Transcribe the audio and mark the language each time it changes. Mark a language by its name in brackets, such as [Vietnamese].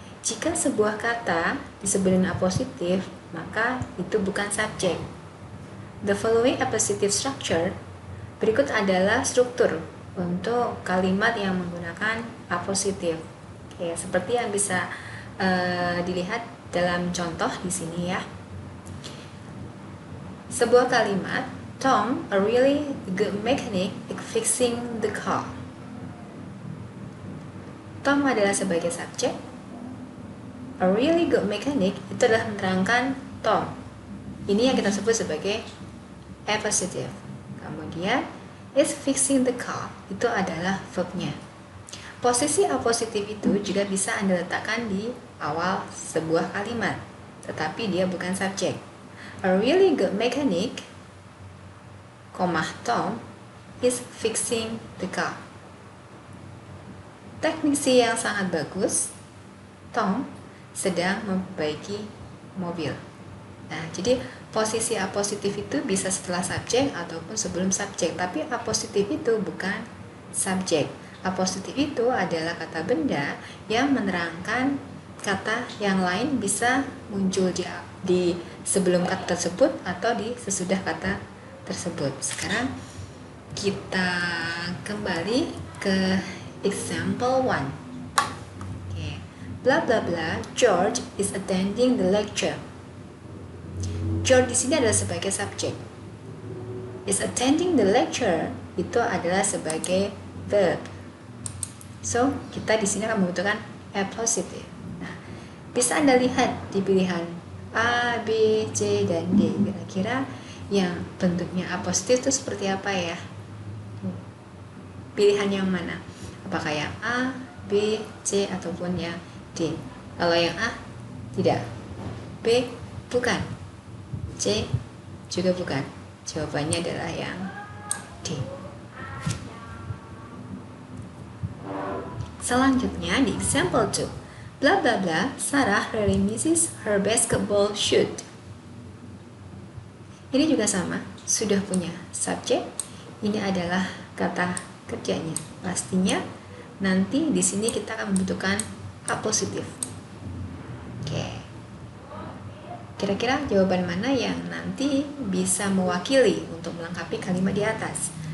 [Indonesian] Jika sebuah kata disebelin appositive, maka itu bukan subjek. [English] The following appositive structure, [Indonesian] berikut adalah struktur untuk kalimat yang menggunakan appositive. Oke, seperti yang bisa dilihat dalam contoh di sini ya. Sebuah kalimat, [English] Tom, a really good mechanic, is fixing the car. [Indonesian] Tom adalah sebagai subjek. [English] A really good mechanic [Indonesian] itu adalah menerangkan Tom. Ini yang kita sebut sebagai appositive. Kemudian, [English] is fixing the car [Indonesian] itu adalah verbnya. Posisi appositive itu juga bisa Anda letakkan di awal sebuah kalimat, tetapi dia bukan subjek. [English] A really good mechanic, Tom is fixing the car. [Indonesian] Teknisi yang sangat bagus, Tom sedang memperbaiki mobil. Nah, jadi posisi appositive itu bisa setelah subjek ataupun sebelum subjek, tapi appositive itu bukan subjek. Appositive itu adalah kata benda yang menerangkan kata yang lain, bisa muncul di sebelum kata tersebut atau di sesudah kata tersebut. Sekarang kita kembali ke example 1. Okay. [English] Blah blah blah, George is attending the lecture. [Indonesian] George di sini adalah sebagai subjek. [English] Is attending the lecture [Indonesian] itu adalah sebagai verb. So, kita di sini akan membutuhkan appositive. Nah, bisa Anda lihat di pilihan A, B, C, dan D. Kira-kira yang bentuknya appositive itu seperti apa ya? Pilihan yang mana? Apakah yang A, B, C, ataupun yang D? Kalau yang A, tidak. B, bukan. C, juga bukan. Jawabannya adalah yang D. Selanjutnya di example 2. [English] Blah blah blah, Sarah really misses her basketball shoot. [Indonesian] Ini juga sama, sudah punya subjek. Ini adalah kata kerjanya. Pastinya nanti di sini kita akan membutuhkan appositive. Oke. Kira-kira jawaban mana yang nanti bisa mewakili untuk melengkapi kalimat di atas?